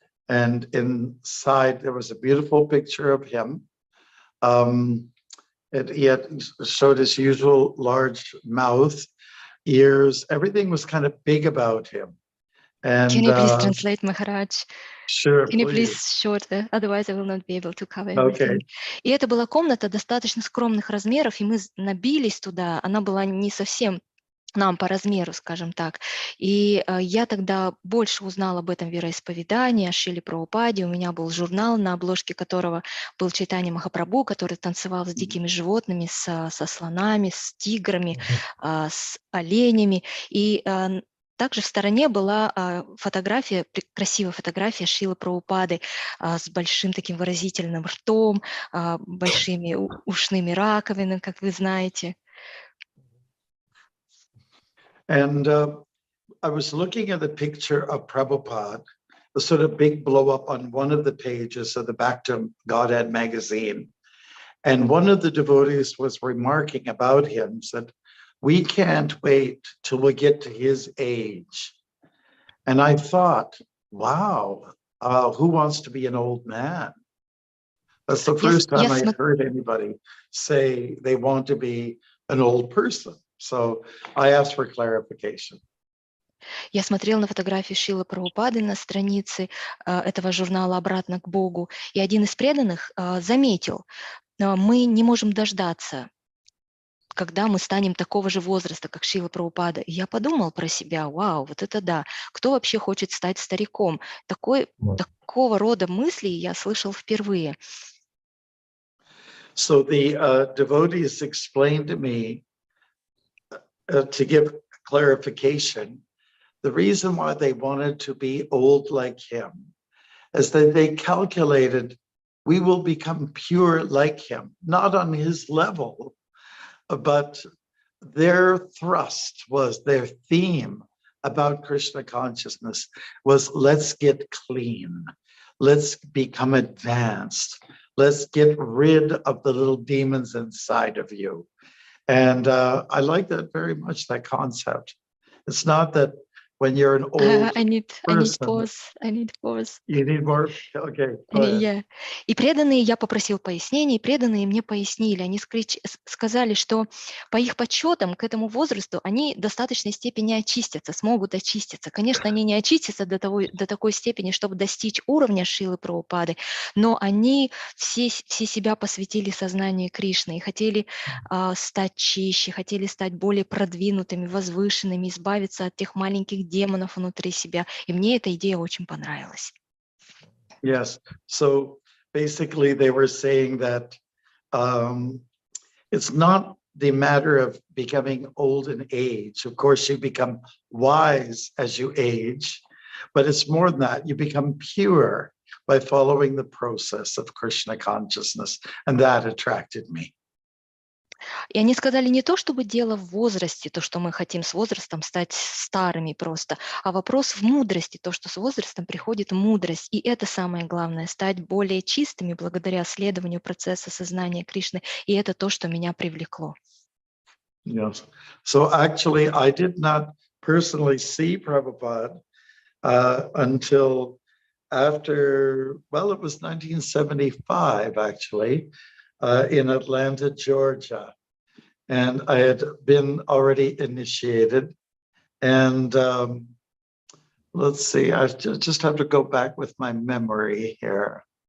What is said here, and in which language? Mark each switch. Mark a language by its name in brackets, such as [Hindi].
[English] And inside there was a beautiful picture of him. He had showed his usual large mouth, ears, everything was kind of big about him. And Can you please translate, Maharaj? Sure, Can you please please. shorter? Otherwise I will not be able to cover everything. Okay. [Russian] И это была комната достаточно скромных размеров, и мы набились туда. Она была не совсем нам по размеру, скажем так. И я тогда больше узнала об этом вероисповедании, о Шриле Прабхупаде. У меня был журнал, на обложке которого был Чайтанья Махапрабху, который танцевал с дикими животными, со слонами, с тиграми, с оленями. И также в стороне была фотография, красивая фотография Шрилы Прабхупады с большим таким выразительным ртом, большими ушными раковинами, как вы знаете. [English] And I was looking at the picture of Prabhupada, the sort of big blow up on one of the pages of the Back to Godhead magazine. And one of the devotees was remarking about him, said, we can't wait till we get to his age. And I thought, wow, who wants to be an old man? That's the first time I heard anybody say they want to be an old person. So I asked for clarification. [Russian] Я смотрела на фотографию Шрилы Прабхупады на странице этого журнала «Обратно к Богу», и один из преданных заметил, мы не можем дождаться, когда мы станем такого же возраста, как Шрила Прабхупада. И я подумал про себя, вау, вот это да, кто вообще хочет стать стариком? Такого рода мысли я слышал впервые. [English] So the devotees explained to me, to give clarification, the reason why they wanted to be old like him is that they calculated we will become pure like him, not on his level, but their thrust was, their theme about Krishna consciousness was, let's get clean, let's become advanced, let's get rid of the little demons inside of you. And I like that very much, that concept. It's not that when you're an old I need pause. You need more? Okay, go ahead. [Russian] И преданные, я попросил пояснений, преданные мне пояснили, они сказали, что по их подсчетам к этому возрасту они в достаточной степени очистятся, смогут очиститься. Конечно, они не очистятся до такой степени, чтобы достичь уровня Шрилы Прабхупады, но они все себя посвятили сознанию Кришны и хотели стать чище, хотели стать более продвинутыми, возвышенными, избавиться от тех маленьких демонов внутри себя. И мне эта идея очень понравилась. [English] Yes. So basically they were saying that it's not the matter of becoming old in age. Of course, you become wise as you age, but it's more than that. You become pure by following the process of Krishna consciousness. And that attracted me. [Russian] И они сказали, не то чтобы дело в возрасте, то, что мы хотим с возрастом стать старыми просто, а вопрос в мудрости, то, что с возрастом приходит мудрость. И это самое главное, стать более чистыми благодаря следованию процесса сознания Кришны. И это то, что меня привлекло. [English] Yes. So actually, I did not personally see Prabhupada. until after, well, it was 1975 actually, in Atlanta, Georgia. And I had been already initiated. And let's see, I just have to go back with my memory here.